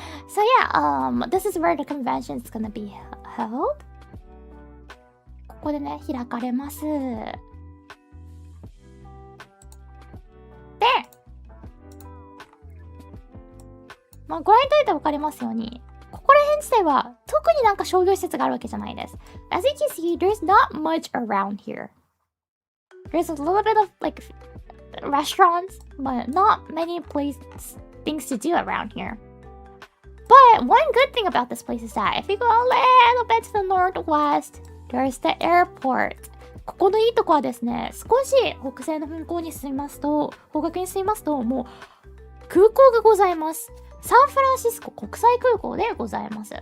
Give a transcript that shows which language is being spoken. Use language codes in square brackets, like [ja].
[en] So yeah, this is where the convention is gonna be held. [ja] ここでね、開かれます。で、ご覧いただいてわかりますように、ここら辺自体は特になんか商業施設があるわけじゃないです。 [en] As you can see, there's not much around here. There's a little bit of like restaurants, but not many things to do around here. But one good thing about this place is that if you go a little bit to the northwest, there's the airport. [ja] ここのいいとこはですね、少し北西の方角に進みますと、もう空港がございます。サンフランシスコ国際空港でございます。